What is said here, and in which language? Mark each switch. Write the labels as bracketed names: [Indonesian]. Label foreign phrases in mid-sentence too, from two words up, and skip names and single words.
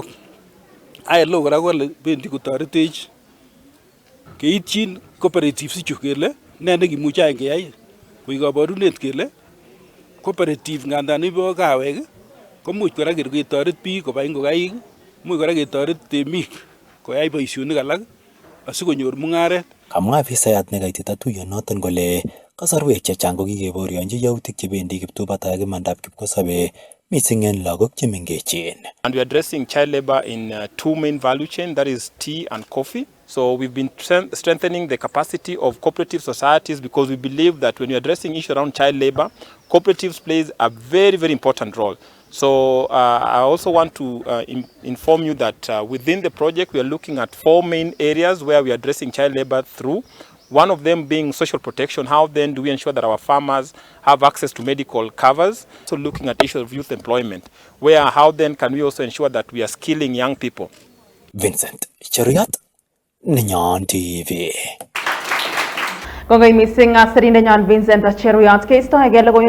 [Kalenjin] ILO kora kole bendi kotoretech keityin cooperatives ichu kele ne nekimuche any keyai koik kaborunet kele cooperative ngandan ibo kawek komuch kora ketoret biik kobai ngokaik, much kora ketoret temik koyai boisionik alak asikonyor mung'aret. Kamwa afisayat nekaitita tuiyonoton kole kasarwek chechang ko kikeborionji yautik chebendi kiptubotoi ak imandab kipkosobe missing en lagok chemengechen. [English] And we are addressing child labor in two main value chain, that is tea and coffee. So we've been strengthening the capacity of cooperative societies because we believe that when you're addressing issues around child labor, cooperatives plays a very, very important role. So I also want to inform you that within the project, we are looking at four main areas where we are addressing child labor through. One of them being social protection. How then do we ensure that our farmers have access to medical covers? So looking at issues of youth employment, where how then can we also ensure that we are skilling young people? Vincent Cheruyot, Nenyon TV. [Kalenjin] Kongoi missing sirindenyon Vincent Cheruyot keistoege logoiwek